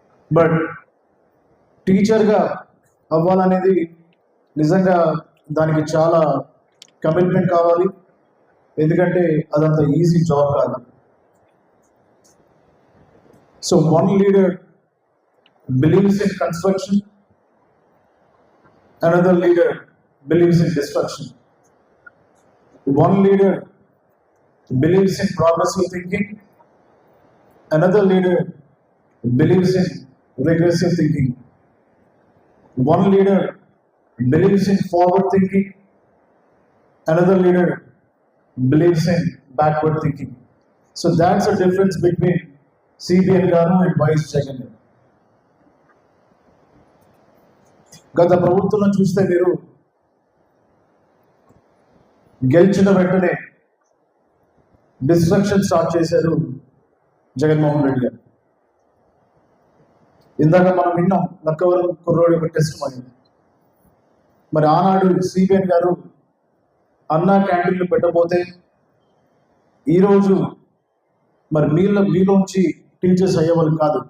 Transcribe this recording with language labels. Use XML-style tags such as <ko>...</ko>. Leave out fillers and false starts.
<te>But టీచర్గా అవ్వాలనేది నిజంగా దానికి చాలా కమిట్మెంట్ కావాలి, ఎందుకంటే అదంత ఈజీ జాబ్ కాదు.</te> <en>So one leader believes in construction, another leader believes in destruction. One leader believes in progressive thinking, another leader believes in regressive thinking. One leader believes in forward thinking, another leader believes in backward thinking. So that's the difference between CBN Garu and Vice Jagan.</en> <te>గత ప్రభుత్వంలో చూస్తే మీరు గెలిచిన వెంటనే destruction start చేశారు జగన్మోహన్ రెడ్డి గారు. ఇందాక మనం విన్నాం లక్కవరం కుర్రోడి ఒక టెస్ట్ అయింది. మరి ఆనాడు సిబిఎన్ గారు అన్నా క్యాంటీన్లు పెట్టబోతే ఈరోజు మరి మీలోంచి టీచర్స్ అయ్యేవాళ్ళు కాదు.</te>